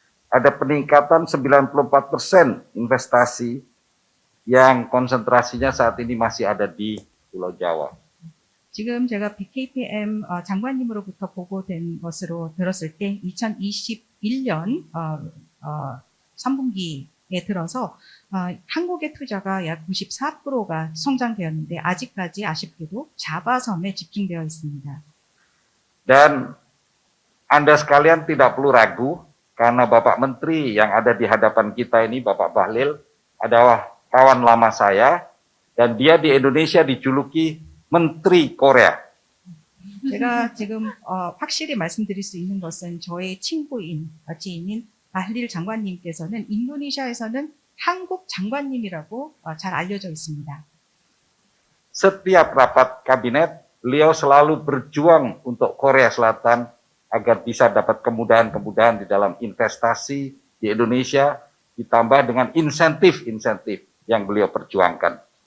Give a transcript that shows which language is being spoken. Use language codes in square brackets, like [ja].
[id] Ada peningkatan 94% investasi yang konsentrasinya saat ini masih ada di Pulau Jawa. [ko] 지금 제가 BKPM 장관님으로부터 보고된 것으로 들었을 때 2021년 3분기에 들어서 한국의 투자가 약 94%가 성장되었는데 아직까지 아쉽게도 자바섬에 집중되어 있습니다. [id] Dan Anda sekalian tidak perlu ragu karena Bapak Menteri yang ada di hadapan kita ini, Bapak Bahlil, adalah kawan lama saya dan dia di Indonesia dijuluki Menteri Korea. [ko] 제가 지금 확실히 말씀드릴 수 있는 것은 저의 친구인 지인인 바hlil 장관님께서는 인도네시아에서는 한국 장관님이라고 잘 알려져 있습니다. [id] Setiap rapat kabinet, beliau selalu berjuang untuk Korea Selatan agar bisa dapat kemudahan-kemudahan di dalam investasi di Indonesia, ditambah dengan insentif-insentif yang beliau perjuangkan.